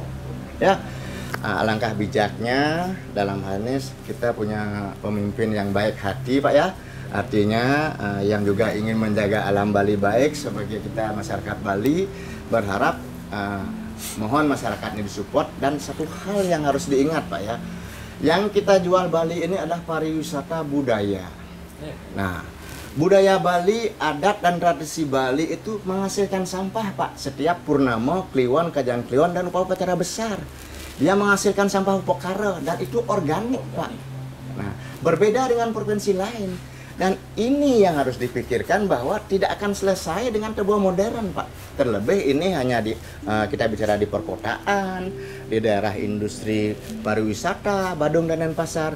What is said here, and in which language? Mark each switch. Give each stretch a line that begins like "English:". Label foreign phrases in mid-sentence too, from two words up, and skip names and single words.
Indonesian: Ya, alangkah bijaknya dalam hal ini kita punya pemimpin yang baik hati Pak ya. Artinya yang juga ingin menjaga alam Bali baik sebagai kita masyarakat Bali, berharap mohon masyarakat ini disupport. Dan satu hal yang harus diingat Pak ya, yang kita jual Bali ini adalah pariwisata budaya. Nah, budaya Bali, adat dan tradisi Bali itu menghasilkan sampah Pak. Setiap purnama, kliwon, kajang kliwon dan upacara besar, dia menghasilkan sampah upokara dan itu organik Pak. Nah, berbeda dengan provinsi lain. Dan ini yang harus dipikirkan bahwa tidak akan selesai dengan tebuah modern Pak. Terlebih ini hanya kita bicara di perkotaan, di daerah industri pariwisata, Badung dan Denpasar.